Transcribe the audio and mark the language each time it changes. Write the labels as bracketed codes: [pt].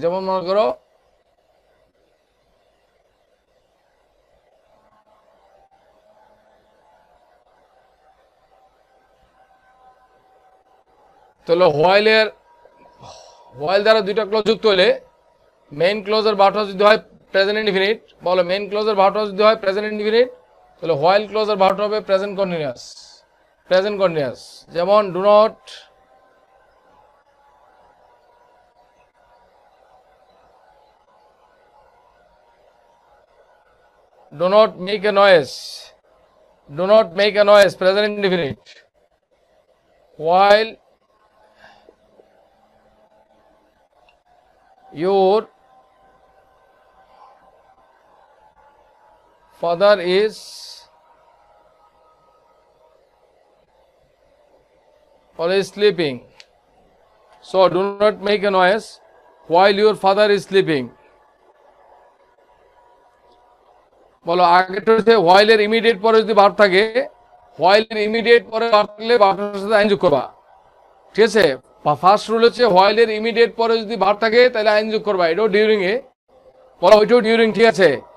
[bn] যেমন মনে করো তাহলে হোয়াইল দ্বারা দুইটা ক্লজ যুক্ত হলে মেইন ক্লজের ভার্বটা যদি হয় প্রেজেন্ট ইনডিফিনিট, বলো মেইন ক্লজের ভার্বটা যদি হয় প্রেজেন্ট ইনডিফিনিট তাহলে হোয়াইল ক্লজের ভার্বটা হবে প্রেজেন্ট কন্টিনিউয়াস। [en] Present continuous যেমন do not make a noise, do not make a noise, present indefinite. While your father is always sleeping, so do not make a noise while your father is sleeping. [bn] বলো আগেটা হচ্ছে হোয়াইলের immediate পরে যদি verb থাকে, হোয়াইলের immediate পরে verb থাকলে ভার্বটার সাথে আইন যোগ করবা, ঠিক আছে। ফার্স্ট রুল হচ্ছে হোয়াইলের ইমিডিয়েট পরে যদি ভার্ব থাকে তাহলে আইন যোগ করবা, এটাও ডিউরিং এ, বলো ওইটাও ডিউরিং, ঠিক আছে।